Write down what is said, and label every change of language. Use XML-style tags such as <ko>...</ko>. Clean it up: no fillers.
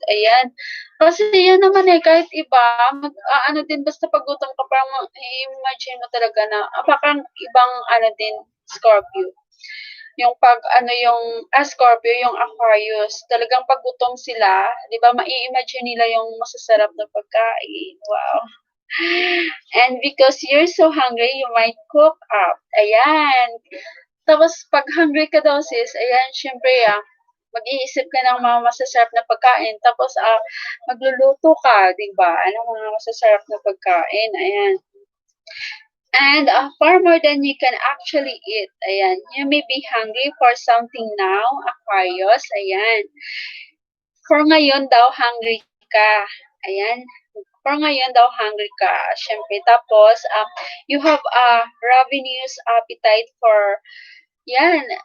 <tl>Ayan. Kasi yan naman kahit iba, din, basta pagutom ka, parang i-imagine mo talaga na, baka ibang din, Scorpio. Yung Scorpio, yung Aquarius, talagang pagutom sila, di ba, mai-imagine nila yung masasarap na pagkain. Wow.</tl> <en>And because you're so hungry, you might cook up. Ayan.</en> <tl>Tapos, pag hungry ka daw, sis, ayan, syempre, mag-iisip ka ng mga masasarap na pagkain. Tapos, magluluto ka, di ba? Anong mga masasarap na pagkain? Ayan.</tl> <en>And far more than you can actually eat. Ayan. You may be hungry for something now, Aquarius. Ayan.</en> <tl>For ngayon daw, hungry ka. Ayan. For ngayon daw, hungry ka. Siyempre.</tl> <en>Tapos, you have a ravenous appetite for yan.</en>